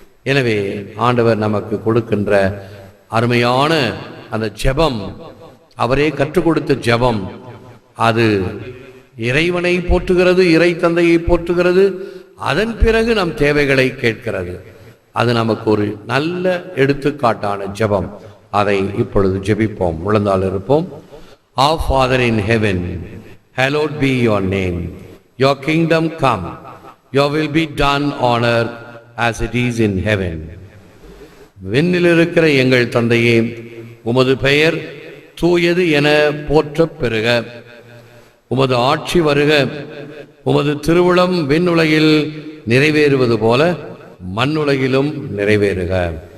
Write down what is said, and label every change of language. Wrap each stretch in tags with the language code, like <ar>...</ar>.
<ta>எனவே ஆண்டவர் நமக்கு கொடுக்கின்ற அருமையான அந்த ஜெபம், அவரே கற்றுக் கொடுத்த ஜெபம், அது இறைவனை போற்றுகிறது, இறை தந்தையை போற்றுகிறது. அதன் பிறகு நம் தேவைகளை கேட்கிறது. அது நமக்கு ஒரு நல்ல எடுத்துக்காட்டான ஜெபம். அதை இப்பொழுது ஜெபிப்போம், முழந்தால் இருப்போம்.</ta> <en>Our Father in heaven, hallowed be your name. Your kingdom come. Your will be done on earth as it is in heaven.</en> <ta>விண்ணில் இருக்கிற எங்கள் தந்தையே, உமது பெயர் தூயது என போற்றப் பெறுக. உமது ஆட்சி வருக. உமது திருவுளம் விண்ணுலகில் நிறைவேறுவது போல மண்ணுலகிலும் நிறைவேறுக.</ta>